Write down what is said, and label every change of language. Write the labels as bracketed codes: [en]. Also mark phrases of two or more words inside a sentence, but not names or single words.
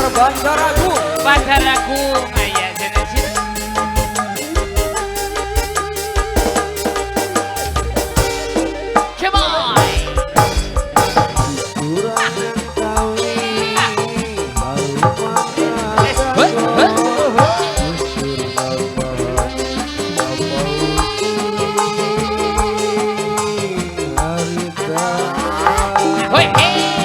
[su] Pancaragung. Pancaragung aya cenah sih. [en] Come on. [id] Kurang yang tahu ini haru Hoi, hei.